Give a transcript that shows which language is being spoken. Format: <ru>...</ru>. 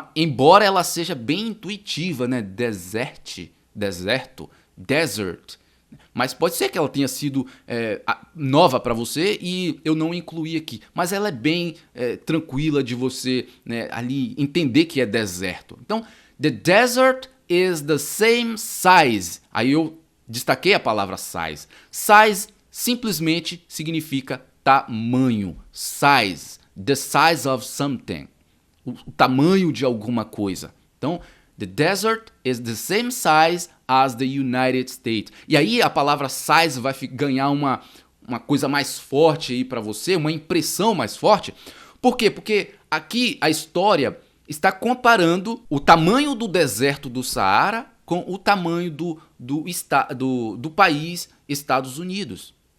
<pt>Embora ela seja bem intuitiva, né? Deserto, desert. Mas pode ser que ela tenha sido nova para você e eu não incluí aqui. Mas ela é bem tranquila de você, né, ali entender que é deserto.</pt> <en>Então, the desert is the same size.</en> <pt>Aí eu destaquei a palavra size. Size simplesmente significa tamanho.</pt> <en>Size, the size of something.</en> <pt>O tamanho de alguma coisa.</pt> <en>Então, the desert is the same size as the United States.</en> <pt>E aí a palavra size vai ganhar uma coisa mais forte aí para você, uma impressão mais forte. Por quê? Porque aqui a história está comparando o tamanho do deserto do Saara com o tamanho do país Estados Unidos.</pt>